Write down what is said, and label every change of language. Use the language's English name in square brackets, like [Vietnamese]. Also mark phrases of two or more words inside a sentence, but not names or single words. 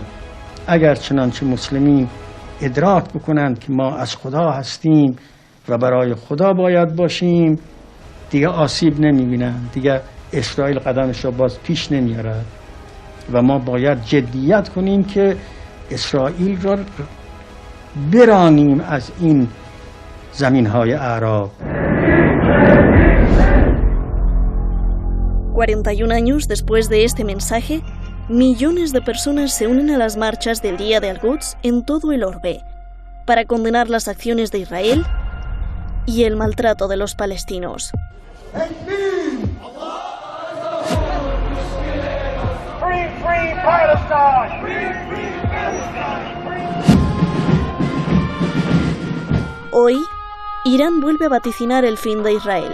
[Persian] اگر چنانچه مسلمین ادراک بکنند که ما از خدا هستیم و برای خدا باید باشیم، دیگه آسیب نمیبینند، دیگه اسرائیل قدمش را باز پیش نمیارد و ما باید جدیت کنیم که اسرائیل را برانیم از این زمین‌های اعراب. [Spanish] 41 años después de este mensaje, millones de personas se unen a las marchas del Día de Al-Quds en todo el orbe para condenar las acciones de Israel y el maltrato de los palestinos. Hoy, Irán vuelve a vaticinar el fin de Israel.